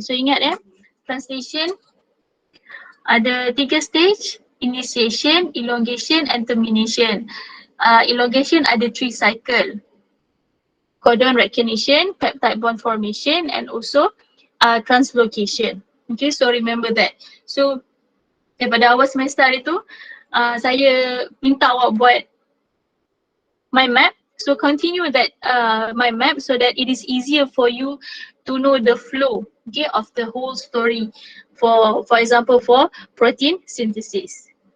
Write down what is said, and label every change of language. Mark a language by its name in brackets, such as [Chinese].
[English] So [Malay] ingat ya, [English] translation ada 3 stage: initiation, elongation, and termination. Elongation ada 3 cycle: codon recognition, peptide bond formation, and also translocation. Okay, so remember that. [Malay] So daripada awal semester hari tu, saya minta awak buat mind map. [English] So continue that mind map so that it is easier for you to know the flow, okay, of the whole story. For example, for protein synthesis.